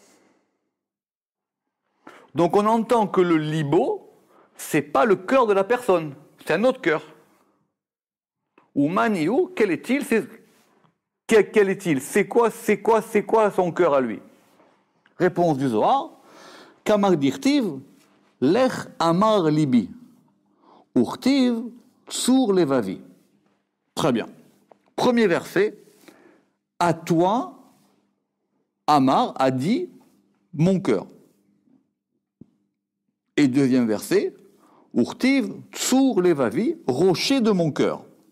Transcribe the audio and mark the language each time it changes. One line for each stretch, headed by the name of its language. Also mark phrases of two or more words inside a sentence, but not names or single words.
French: Donc on entend que le libo, c'est pas le cœur de la personne, c'est un autre cœur. Oumaniou, quel est-il? Quel est-il? C'est quoi son cœur à lui? Réponse du Zohar.
Hebrew: כמה דכתיב, לך אמר לבי. וכתיב, צור לבבי.
French: Très bien. Premier verset. À toi, Amar a dit mon cœur. Et deuxième verset.
Hebrew: וכתיב, צור לבבי,
French: rocher de mon cœur.